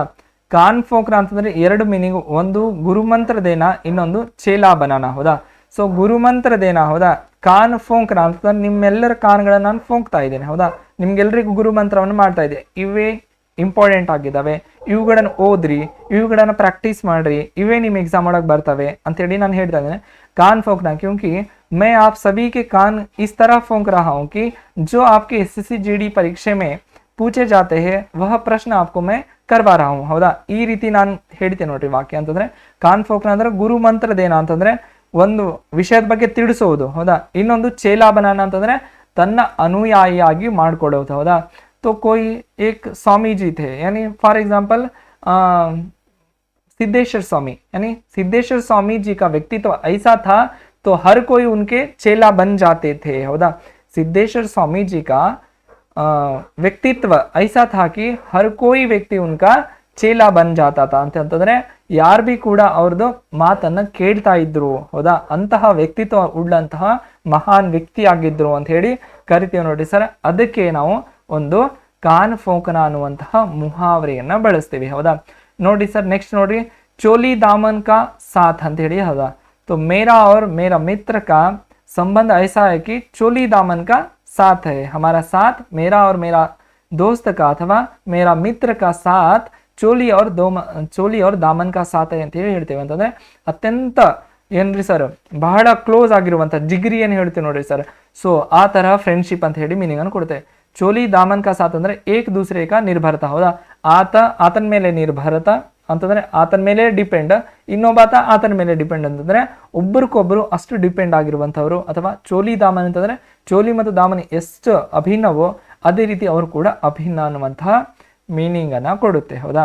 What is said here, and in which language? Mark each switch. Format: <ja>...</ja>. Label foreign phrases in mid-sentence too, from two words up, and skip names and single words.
<hi>कान फोंक्र</hi> <kn>ಅಂತಂದ್ರೆ ಎರಡು ಮೀನಿಂಗ್, ಒಂದು</kn> <hi>गुरुमंत्र देना,</hi> <kn>ಇನ್ನೊಂದು</kn> <hi>चेला बनाना,</hi> <kn>ಹೌದಾ. ಸೊ</kn> <hi>गुरुमंत्र देना,</hi> <kn>ಹೌದಾ.</kn> <hi>कान फोंक्र</hi> <kn>ಅಂತಂದ್ರೆ ನಿಮ್ಮೆಲ್ಲರ ಕಾನ್ಗಳನ್ನ ನಾನು ಫೋಂಕ್ತಾ ಇದ್ದೇನೆ, ಹೌದಾ. ನಿಮ್ಗೆಲ್ರಿಗೂ ಗುರುಮಂತ್ರವನ್ನು ಮಾಡ್ತಾ ಇದ್ದೆ, ಇವೇ ಇಂಪಾರ್ಟೆಂಟ್ ಆಗಿದ್ದಾವೆ, ಇವುಗಳನ್ನ ಓದ್ರಿ, ಇವುಗಳನ್ನ ಪ್ರಾಕ್ಟೀಸ್ ಮಾಡ್ರಿ, ಇವೇ ನಿಮ್ ಎಕ್ಸಾಮ್ ಒಳಗೆ ಬರ್ತವೆ ಅಂತೇಳಿ ನಾನು ಹೇಳ್ತಾ ಇದ್ದೇನೆ.</kn> <hi>कान फोंकना, क्योंकि मैं आप सभी के कान इस तरह फोंक रहा हूँ कि जो आपके SSC GD परीक्षे में पूछे जाते हैं वह प्रश्न आपको मैं करवा रहा हूँ,</hi> <kn>ಹೌದಾ. ಈ ರೀತಿ ನಾನು ಹೇಳ್ತೇನೆ ನೋಡ್ರಿ ವಾಕ್ಯ ಅಂತಂದ್ರೆ,</kn> <hi>कान फोकना</hi> <kn>ಅಂದ್ರೆ</kn> <hi>गुरु मंत्र देना</hi> <kn>ಅಂತಂದ್ರೆ ಒಂದು ವಿಷಯದ ಬಗ್ಗೆ ತಿಳಿಸೋದು, ಹೌದಾ. ಇನ್ನೊಂದು</kn> <hi>चेला बनाना</hi> <kn>ಅಂತಂದ್ರೆ ತನ್ನ ಅನುಯಾಯಿಯಾಗಿ ಮಾಡ್ಕೊಳ್ಳೋದು, ಹೌದಾ.</kn> <hi>तो कोई एक स्वामी जी थे, यानी फॉर एग्जाम्पल सिद्धेश्वर स्वामी, यानी सिद्धेश्वर स्वामी जी का व्यक्तित्व ऐसा था तो हर कोई उनके चेला बन जाते थे, हौदा. सिद्धेश्वर स्वामी जी का व्यक्तित्व ऐसा था कि हर कोई व्यक्ति उनका चेला बन जाता</hi> <kn>ಅಂತಂದ್ರೆ ಯಾರು ಬಿ ಕೂಡ ಅವ್ರದ್ದು ಮಾತನ್ನ ಕೇಳ್ತಾ ಇದ್ರು, ಹೌದಾ. ಅಂತಹ ವ್ಯಕ್ತಿತ್ವ ಉಳ್ಳಂತಹ ಮಹಾನ್ ವ್ಯಕ್ತಿ ಆಗಿದ್ರು ಅಂತ ಹೇಳಿ ಕರಿತೀವಿ ನೋಡಿ ಸರ್. ಅದಕ್ಕೆ ನಾವು ಒಂದು</kn> <hi>कान फोंकना</hi> <kn>ಅನ್ನುವಂತಹ ಮುಹಾವರೆಯನ್ನ ಬಳಸ್ತೀವಿ, ಹೌದಾ. ನೋಡಿ ಸರ್, ನೆಕ್ಸ್ಟ್ ನೋಡ್ರಿ,</kn> <hi>चोली दामन का साथ</hi> <kn>ಅಂತ ಹೇಳಿ, ಹೌದಾ. तो मेरा और मेरा मित्र का संबंध ऐसा है कि चोली दामन का साथ है, हमारा साथ मेरा और मेरा दोस्त का अथवा मेरा मित्र का साथ ಚೋಲಿ और दामन का साथ है ಅಂತ ಹೇಳಿ ಹೇಳ್ತೇವೆ. ಅಂತಂದ್ರೆ ಅತ್ಯಂತ ಏನ್ರಿ ಸರ್ ಬಹಳ ಕ್ಲೋಸ್ ಆಗಿರುವಂತ ಜಿಗ್ರಿ ಏನ್ ಹೇಳ್ತೀವಿ ನೋಡ್ರಿ ಸರ್. ಸೊ ಆ ತರ ಫ್ರೆಂಡ್ಶಿಪ್ ಅಂತ ಹೇಳಿ ಮೀನಿಂಗ್ ಅನ್ನು ಕೊಡುತ್ತೆ.</kn> <hi>चोली दामन का साथ</hi> <kn>ಅಂದ್ರೆ</kn> <hi>एक दूसरे का निर्भरता,</hi> <kn>ಹೌದಾ. ಆತನ ಮೇಲೆ ನಿರ್ಭರತ ಅಂತಂದ್ರೆ ಆತನ ಮೇಲೆ ಡಿಪೆಂಡ್, ಇನ್ನೊಬ್ಬಾತ ಆತನ ಮೇಲೆ ಡಿಪೆಂಡ್ ಅಂತಂದ್ರೆ ಒಬ್ಬರಿಗೊಬ್ಬರು ಅಷ್ಟು ಡಿಪೆಂಡ್ ಆಗಿರುವಂತವ್ರು. ಅಥವಾ</kn> <hi>चोली दामन</hi> <kn>ಅಂತಂದ್ರೆ ಚೋಲಿ ಮತ್ತು दामन ಎಷ್ಟು ಅಭಿನ್ನವೋ ಅದೇ ರೀತಿ ಅವರು ಕೂಡ ಅಭಿನ್ನ ಅನ್ನುವಂತಹ ಮೀನಿಂಗ್ ಅನ್ನ ಕೊಡುತ್ತೆ, ಹೌದಾ.</kn>